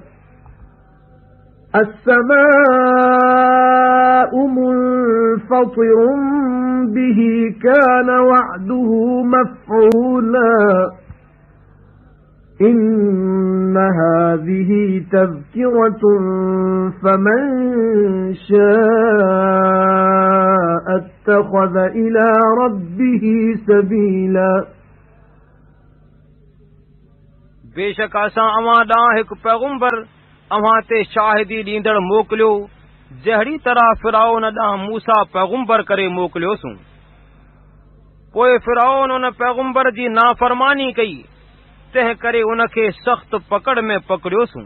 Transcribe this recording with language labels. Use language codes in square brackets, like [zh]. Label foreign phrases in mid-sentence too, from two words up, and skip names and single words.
[ar] السماء منفطر به كان وعده مفعولا. إن هذه تذكرة فمن شاء اتخذ إلى ربه سبيلا. [sd] बेशक असां अवां ॾांहुं हिकु पैगुंबर अव्हां ते शाहिदी ॾींदड़ मोकिलियो, जहिड़ी तरह फिरौन ॾांहुं मूसा पैगुंबर करे मोकिलियोसूं। पोइ फिरौन उन पैगुंबर जी नाफ़रमानी कई, तंहिं करे उनखे सख़्त पकड़ में पकड़ियोसूं।